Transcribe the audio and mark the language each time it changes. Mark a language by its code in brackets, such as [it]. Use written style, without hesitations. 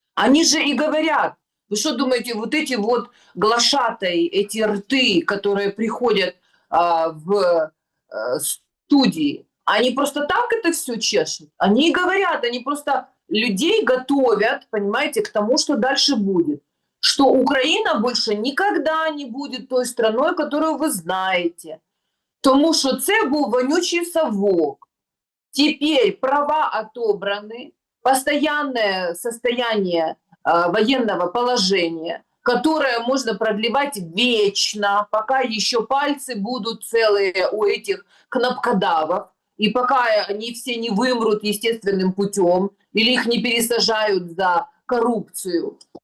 [ru] Они же и говорят. Вы что думаете, вот эти вот глашатаи, эти рты, которые приходят в студии, они просто так это все чешут? Они и говорят, они просто людей готовят, понимаете, к тому, что дальше будет. Что Украина больше никогда не будет той страной, которую вы знаете. [uk] Тому що це був вонючий совок. [ru] Теперь права отобраны, постоянное состояние военного положения, которое можно продлевать вечно, пока еще пальцы будут целые у этих кнопкодавов. и пока они все не вымрут естественным путем или их не пересажают за коррупцию.